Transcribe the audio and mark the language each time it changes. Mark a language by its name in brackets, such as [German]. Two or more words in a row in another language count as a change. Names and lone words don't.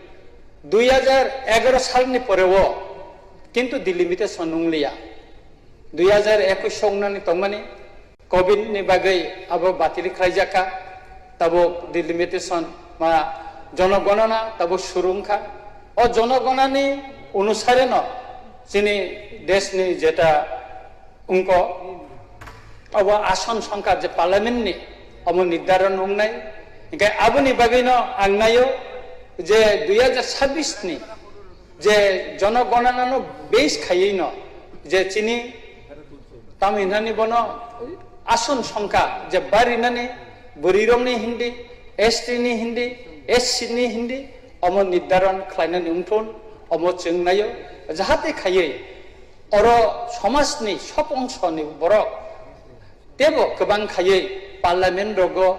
[Kok Borok] 2011 सालनि परेव किन्तु डिलिमिटेशन नंलिया 2021 संनानि तंमानि कोविड नि बागै अब बातिल खालायजाखा ताबुक डिलिमिटेशन मा जनगणना ताबुक सुरुंखा अ जनगणनानि अनुसारे न जोंनि देशनि जेटा अंक अब आसन संख्या जे पार्लियामेंटनि अब निर्धारण होनाय ओंखाय आबुनि बागैनो आं नायो जे 2026 नि जे जनगणनानो बेस खायैनो जे चिनि तामिलनाडु बनो आसन संख्या जे बारिनानै बुरिरकनि हिंदी एसटी नि हिंदी एससी नि हिंदी अम निर्धारण खालायनानै उनथन अम जों नायो जाहाथे खायै अर समाजनि सब अंशनि बरक तेबो गोबां खायै पार्लियामेंट रग